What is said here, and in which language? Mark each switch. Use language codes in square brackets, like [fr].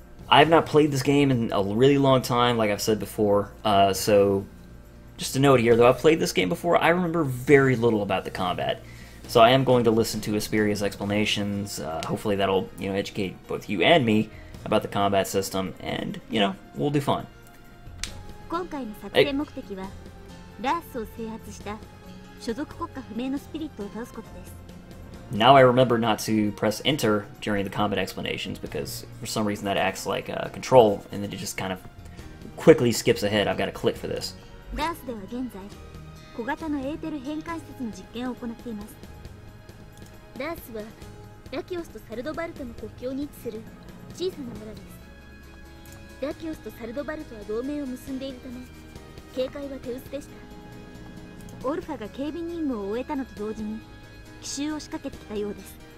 [en] I have not played this game in a really long time, like I've said before, so just a note here, though I've played this game before, I remember very little about the combat. So I am going to listen to Asperia's explanations, hopefully that'll, educate both you and me about the combat system, and, we'll do fun. [ja] 今回の作戦目的はラースを制圧した所属国家不明のスピリットを倒すことです [en] Now I remember not to press enter during the combat explanations, because for some reason that acts like control, and then it just kind of quickly skips ahead. I've got to click for this. [ja] ラースでは現在小型のエーテル変換施設の実験を行っていますラースはラキオスとサルドバルトの国境に位置する小さな村ですラキオスとサルドバルトは同盟を結んでいるため警戒は手薄でしたオルファが警備任務を終えたのと同時に奇襲を仕掛けてきたようです